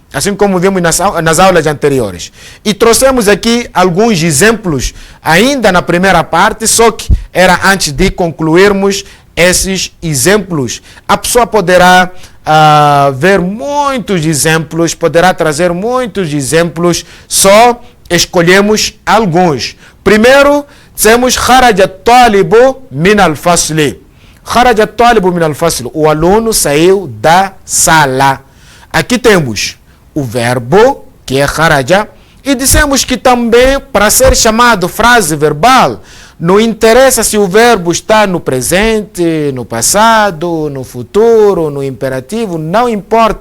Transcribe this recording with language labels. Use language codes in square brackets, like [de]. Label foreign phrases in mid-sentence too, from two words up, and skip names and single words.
[pt] E trouxemos aqui alguns exemplos ainda na primeira parte, só que era antes de concluirmos esses exemplos. A pessoa poderá ver muitos exemplos, poderá trazer muitos exemplos, só escolhemos alguns. Primeiro, temos [ar] خرج طالب من الفصل. خرج طالب من الفصل. [pt] O aluno saiu da sala. Aqui temos o verbo, que é kharaja, e dissemos que também, para ser chamado frase verbal, não interessa se o verbo está no presente, no passado, no futuro, no imperativo, não importa.